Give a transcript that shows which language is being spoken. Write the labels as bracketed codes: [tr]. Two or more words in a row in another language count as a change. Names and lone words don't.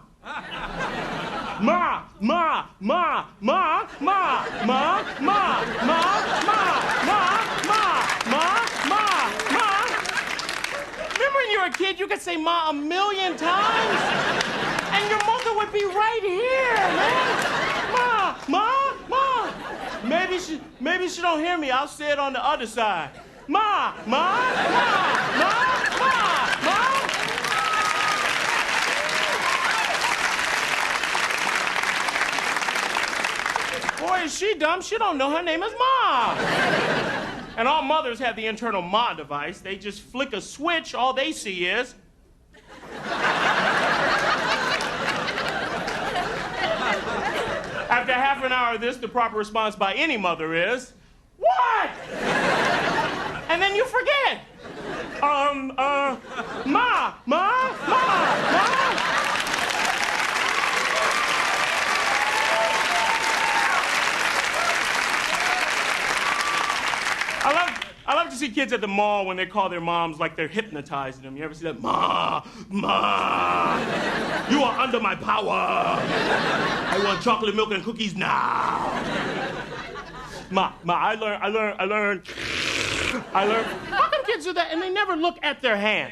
[en] Ma, ma, ma, ma, ma, ma, ma, ma, ma, ma, ma, ma, ma. Remember when you were a kid, you could say ma 1,000,000 times? And your mother would be right here, man. Ma, ma, ma. Maybe she don't hear me. I'll say it on the other side. Ma, ma, ma, ma, ma, ma. Boy, is she dumb. She don't know her name is Ma. And all mothers have the internal Ma device. They just flick a switch. All they see is... After half an hour of this, the proper response by any mother is... What? And then you forget. Ma, ma, ma, ma. I love to see kids at the mall when they call their moms like they're hypnotizing them. You ever see that? Ma, ma, you are under my power. I want chocolate milk and cookies now. Ma, I learned. How come kids do that and they never look at their hand?